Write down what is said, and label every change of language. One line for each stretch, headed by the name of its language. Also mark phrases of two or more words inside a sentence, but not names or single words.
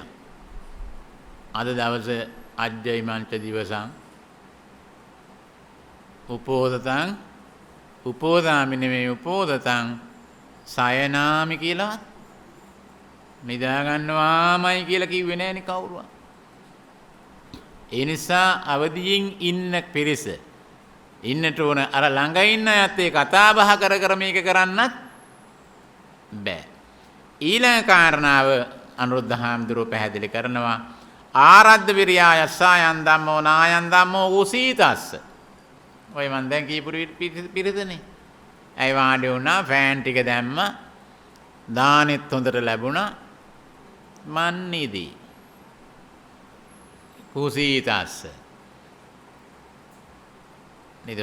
Sinhala: අද දවසේ
Pali: අජ්ජයි මංච දිවසං උපෝදතං උපෝදාමි
Sinhala: නෙමෙයි
Pali: උපෝදතං සයනාමි
Sinhala: කියලා නිදා ගන්නවාමයි කියලා කිව්වේ නෑනේ කවුරුවත්. ඒ නිසා අවදියෙන් ඉන්න පිරිස ඉන්නට ඕන. අර ළඟ ඉන්න අයත් ඒ කතා බහ කර කර මේක කරන්නත් බෑ. ඊළඟ කාරණාව අනුරුද්ධ හාමුදුරුවෝ පැහැදිලි කරනවා
Pali: ආරද්ධ විරියා යස්සයන් ධම්මෝ නායන් ධම්මෝ උසීතස්ස.
Sinhala: ඔය මන් දැන් කීපු පිරිසනේ. ඇයි වාඩි වුණා, ෆෑන් ටික දැම්ම, දානෙත් හොඳට ලැබුණා, මන් නිදි. කුසීතස්ස. නේද?